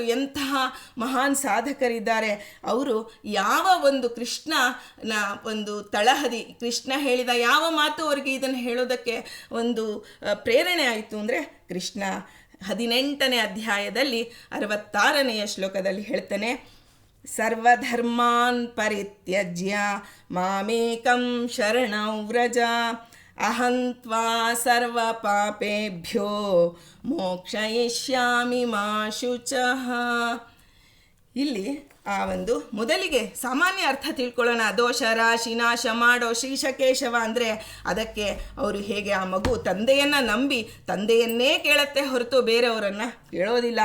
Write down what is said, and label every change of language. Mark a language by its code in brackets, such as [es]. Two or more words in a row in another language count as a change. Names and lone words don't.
[kn] ಎಂತಹ ಮಹಾನ್ ಸಾಧಕರಿದ್ದಾರೆ ಅವರು. ಯಾವ ಒಂದು ಕೃಷ್ಣನ ಒಂದು ತಳಹದಿ, ಕೃಷ್ಣ ಹೇಳಿದ ಯಾವ ಮಾತು ಅವರಿಗೆ ಇದನ್ನು ಹೇಳೋದಕ್ಕೆ ಒಂದು ಪ್ರೇರಣೆ ಆಯಿತು ಅಂದರೆ, ಕೃಷ್ಣ 18ನೇ ಅಧ್ಯಾಯದಲ್ಲಿ 66ನೆಯ ಶ್ಲೋಕದಲ್ಲಿ ಹೇಳ್ತಾನೆ, [sa] ಸರ್ವಧರ್ಮಾನ್ ಪರಿತ್ಯಜ್ಯ ಮಾಮೇಕಂ ಶರಣಂ ವ್ರಜ ಅಹಂ ತ್ವಾ ಸರ್ವ ಪಾಪೇಭ್ಯೋ ಮೋಕ್ಷಯಿಷ್ಯಾಮಿ ಮಾ ಶುಚಃ. [kn] ಇಲ್ಲಿ ಆ ಒಂದು ಮೊದಲಿಗೆ ಸಾಮಾನ್ಯ ಅರ್ಥ ತಿಳ್ಕೊಳ್ಳೋಣ. ದೋಷ ರಾಶಿ ನಾಶ ಮಾಡೋ ಶ್ರೀಶಕೇಶವ ಅಂದರೆ ಅದಕ್ಕೆ ಅವರು ಹೇಗೆ ಆ ಮಗು ತಂದೆಯನ್ನು ನಂಬಿ ತಂದೆಯನ್ನೇ ಕೇಳುತ್ತೆ ಹೊರತು ಬೇರೆಯವರನ್ನು ಕೇಳೋದಿಲ್ಲ.